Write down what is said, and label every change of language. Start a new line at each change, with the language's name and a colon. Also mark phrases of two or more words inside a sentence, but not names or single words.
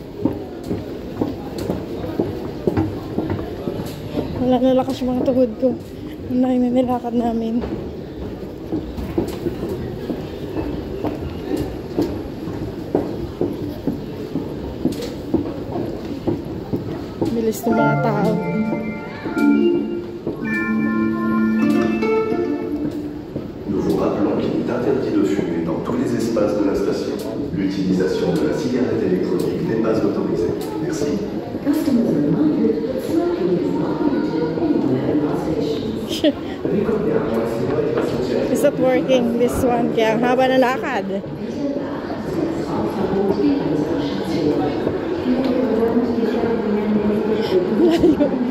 Filipino: Wala na lakas yung mga tuhod ko. Ang layo na nilakad namin. Bilis ng mga tao.
French: Nous vous rappelons qu'il est interdit de fumer dans tous les espaces de la station. L'utilisation de la cigarette électronique n'est pas autorisée. Merci.
English: It's not working, this one.
Filipino: Kaya ang haba na lakad. Layo.